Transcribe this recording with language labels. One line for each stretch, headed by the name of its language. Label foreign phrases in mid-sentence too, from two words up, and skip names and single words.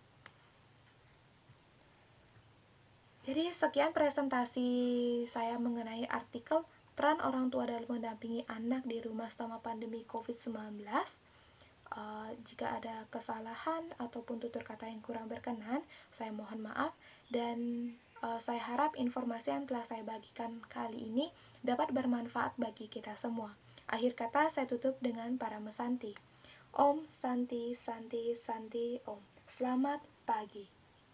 Indonesian: Jadi sekian presentasi saya mengenai artikel peran orang tua dalam mendampingi anak di rumah selama pandemi COVID-19. Jika ada kesalahan ataupun tutur kata yang kurang berkenan, saya mohon maaf, dan saya harap informasi yang telah saya bagikan kali ini dapat bermanfaat bagi kita semua. Akhir kata saya tutup dengan Parama Santi.
Sanskrit: Om Santi Santi Santi Om.
Indonesian: Selamat pagi.